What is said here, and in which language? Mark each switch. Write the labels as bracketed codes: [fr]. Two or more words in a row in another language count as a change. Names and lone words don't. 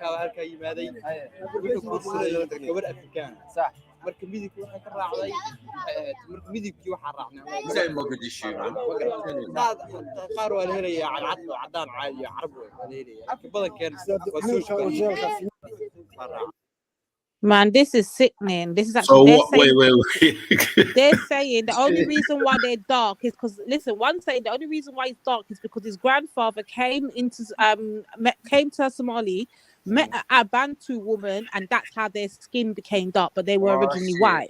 [so] halka yimaaday wuxuu ku guursaday gabar afrikaan sax marka midibkii waxa ka raacday marka midibkii waxa raacnay [en] Say Mogadishu, man. [so] qaar waa la helayaa cadcad oo cadaan caadi ah carab waa la helayaa badankeena [en] Man, this is sickening. This is So actually what? Wait. they're saying the only reason why they're dark is because listen, one saying the only reason why he's dark is because his grandfather came to Somali, met a Bantu woman, and that's how their skin became dark, but they were originally white.